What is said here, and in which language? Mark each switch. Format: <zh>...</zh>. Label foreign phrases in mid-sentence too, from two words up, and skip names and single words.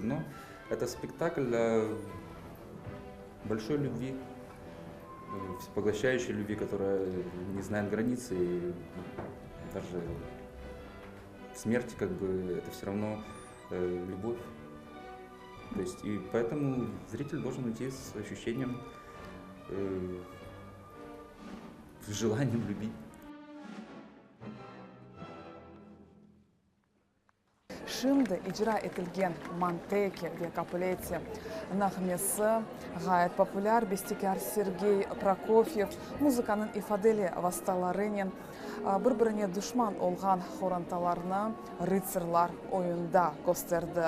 <ru>Но это спектакль для большой любви, всепоглощающей любви, которая не знает границ, и даже в смерти как бы это все равно любовь. То есть, и поэтому зритель должен уйти с ощущением, с желанием любить.</ru> <crh>Şimdi icra etilgen Manteki diye Capuletti nağmesi gayet popüler. Bestekar Sergey Prokofiev muzıkanın ifadeli vasıtalarının bir-birine düşman olgan хоранталарны rıtsırlar oyunda gösterdi.</crh>